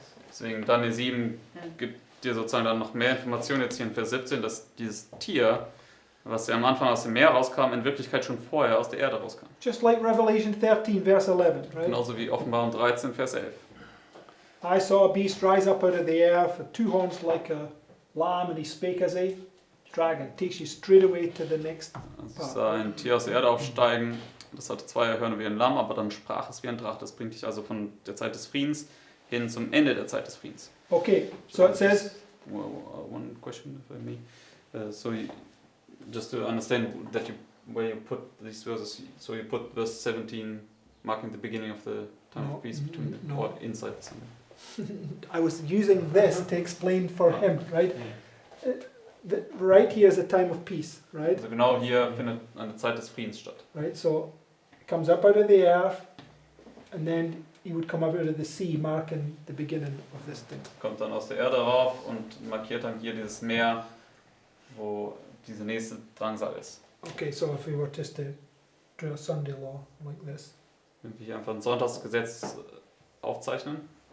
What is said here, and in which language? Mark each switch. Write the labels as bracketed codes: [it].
[de] Deswegen Daniel 7 gibt dir sozusagen dann noch mehr Informationen jetzt hier in Vers 17, dass dieses Tier, was ja am Anfang aus dem Meer rauskam, in Wirklichkeit schon vorher aus der Erde rauskam. [en] just like Revelation 13, verse 11, right? [de] Genauso wie Offenbarung 13, Vers 11. [en] I saw a beast rise up out of the earth, with 2 horns like a lamb, and he spake as a dragon. Takes you straight away to the next. [de] Also ich sah ein Tier aus der Erde aufsteigen, das hatte 2 Hörner wie ein Lamm, aber dann sprach es wie ein Drache. Das bringt dich also von der Zeit des Friedens hin zum Ende der Zeit des Friedens. [en] Okay, so it says, One question, if I may. Just to understand that where you put these verses, so you put verse 17 marking the beginning of the time No, of peace between no. or inside the sun. I was using this to explain for him, right? Right here is a time of peace, right? [de] Also genau hier findet eine Zeit des Friedens statt. [en] Right, so comes up out of the earth, and then he would come up out of the sea, marking the beginning of this thing. [de] Kommt dann aus der Erde rauf und markiert dann hier dieses Meer, wo diese nächste Drangsal ist. [en] Okay, so if we were just to draw a Sunday law like this, [de] Wenn wir hier einfach ein Sonntagsgesetz aufzeichnen,